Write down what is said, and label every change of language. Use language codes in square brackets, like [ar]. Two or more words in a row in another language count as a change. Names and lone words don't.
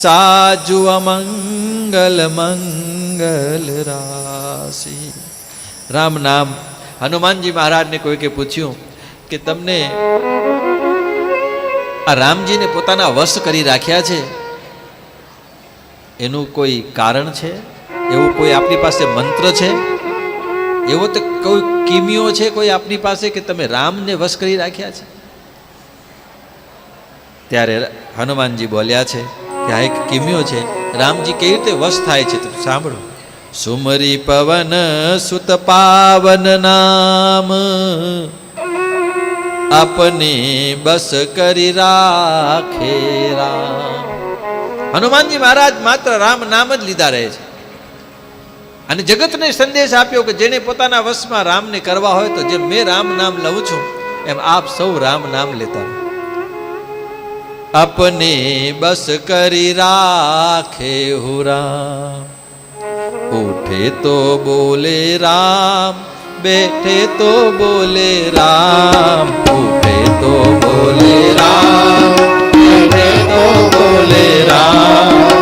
[hi] साजु अमंगल मंगल राशि। [gu] રામ નામ હનુમાન જી મહારાજ ને કોઈ કે પૂછ્યું કે તમને આ રામજીને પોતાના વશ કરી રાખ્યા છે એનું કોઈ કારણ છે? એવું કોઈ આપની પાસે મંત્ર છે? એવો તો કોઈ કિમિયો છે કોઈ આપની પાસે કે તમે રામને વશ કરી રાખ્યા છે? ત્યારે હનુમાનજી બોલ્યા છે કે આ એક કિમિયો છે, રામજી કેવી રીતે વશ થાય છે તો સાંભળો। [hi] सुमरी पवन सुत पावन नाम अपने बस करी राखे राम। [gu] હનુમાનજી મહારાજ માત્ર રામ નામ જ લીધા રહે છે અને જગતને સંદેશ આપ્યો કે જેને પોતાના વશમાં રામને કરવા હોય તો જેમ મેં રામ નામ લઉં છું એમ આપ સૌ રામ નામ લેતા રહો। [hi] अपने बस करी राखे हो राम, उठे तो बोले राम, बैठे तो बोले राम, उठे तो बोले राम, बैठे तो बोले राम।